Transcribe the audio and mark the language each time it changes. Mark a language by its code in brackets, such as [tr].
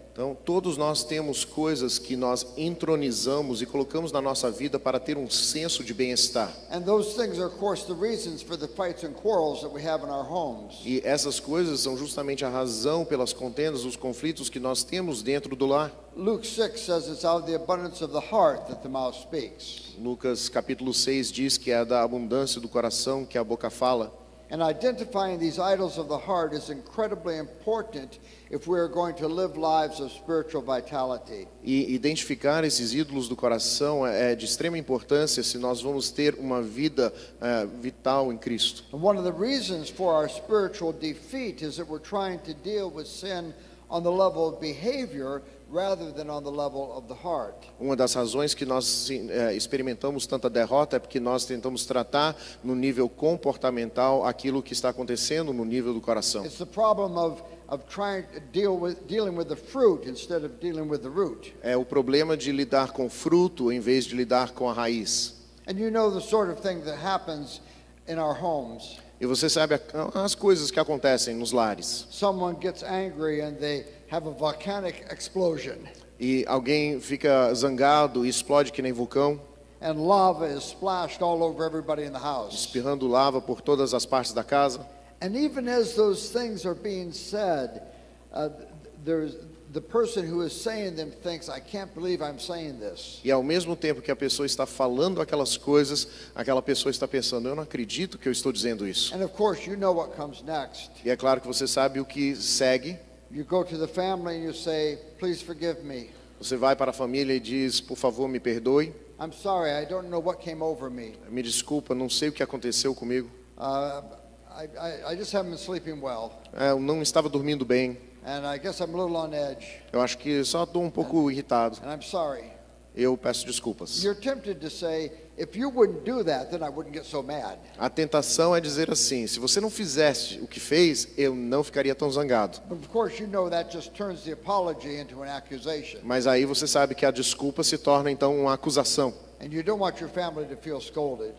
[pt] Então, todos nós temos coisas que nós entronizamos e colocamos na nossa vida para ter um senso de bem-estar. [en] And those things are, of course, the reasons for the fights and quarrels that we have in our homes. [pt] E essas coisas são justamente a razão pelas contendas, os conflitos que nós temos dentro do lar. [en] Luke 6 says it's out of the abundance of the heart that the mouth speaks. [pt] Lucas capítulo 6 diz que é da abundância do coração que a boca fala. [en] And identifying these idols of the heart is incredibly important if we are going to live lives of spiritual vitality. [pt] E identificar esses ídolos do coração é de extrema importância se nós vamos ter uma vida vital em Cristo. [en] And one of the reasons for our spiritual defeat is that we're trying to deal with sin on the level of behavior rather than on the level of the heart. [pt] Uma das razões que nós experimentamos tanta derrota é porque nós tentamos tratar no nível comportamental aquilo que está acontecendo no nível do coração. [en] It's the problem of trying to dealing with the fruit instead of dealing with the root. [pt] É o problema de lidar com o fruto em vez de lidar com a raiz. [en] And you know the sort of thing that happens in our homes. [pt] E você sabe as coisas que acontecem nos lares. [en] Someone gets angry and they have a volcanic explosion. [pt] E alguém fica zangado e explode que nem vulcão. [en] And lava is splashed all over everybody in the house. [pt] Espirrando lava por todas as partes da casa. [en] And even as those things are being said, there's the person who is saying them thinks, I can't believe I'm saying this. [pt] E ao mesmo tempo que a pessoa está falando aquelas coisas, aquela pessoa está pensando, eu não acredito que eu estou dizendo isso. [en] And of course you know what comes next. [pt] E é claro que você sabe o que segue. [en] You go to the family and you say, please forgive me. [pt] Você vai para a família e diz, por favor, me perdoe. [en] I'm sorry, I don't know what came over me. [pt] Me desculpa, não sei o que aconteceu comigo. [en] I just haven't been sleeping well. [pt] Eu não estava dormindo bem. [en] And I guess I'm a little on edge. [pt] Eu acho que só estou um pouco irritado. [en] And I'm sorry. [pt] Eu peço desculpas. [en] You're tempted to say, if you wouldn't do that, then I wouldn't get so mad. [pt] A tentação é dizer assim, se você não fizesse o que fez, eu não ficaria tão zangado. [en] But of course you know that just turns the apology into an accusation. [pt] Mas aí você sabe que a desculpa se torna então uma acusação. [en] And you don't want your family to feel scolded.